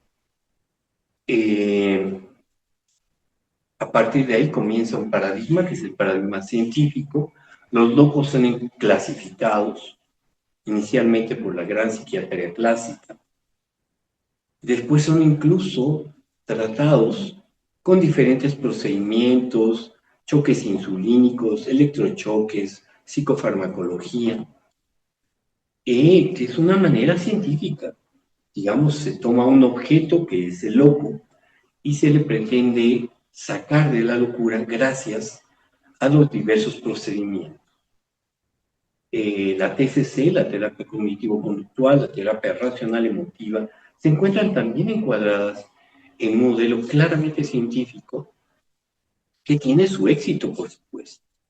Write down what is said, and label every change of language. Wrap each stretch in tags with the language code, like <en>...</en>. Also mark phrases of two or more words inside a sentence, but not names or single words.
<es>A partir de ahí comienza un paradigma, que es el paradigma científico. Los locos son clasificados inicialmente por la gran psiquiatría clásica. Después son incluso tratados con diferentes procedimientos, choques insulínicos, electrochoques, psicofarmacología, que es una manera científica. Digamos, se toma un objeto que es el loco y se le pretende sacar de la locura gracias a los diversos procedimientos. La TCC, la terapia cognitivo-conductual, la terapia racional emotiva, se encuentran también encuadradas en un modelo claramente científico que tiene su éxito, por supuesto.</es>